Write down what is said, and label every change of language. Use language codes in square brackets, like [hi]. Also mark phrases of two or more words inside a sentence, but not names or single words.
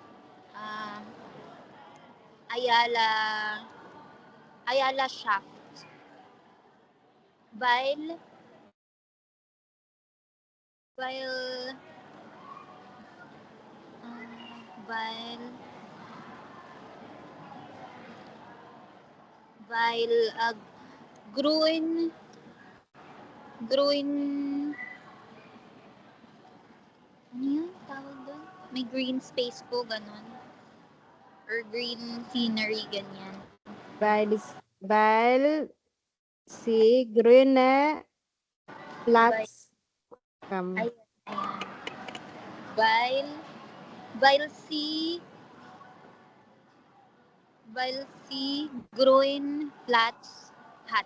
[tl] Ayala Shaft, [de] weil weil weil weil grün [tl] ano yun tawag doon? May [en] green space [tl] po, ganun. Or [en] green scenery, [tl] ganyan. [de] Weil sie grüne Platz haben. Ayan. Weil sie grün Platz hat.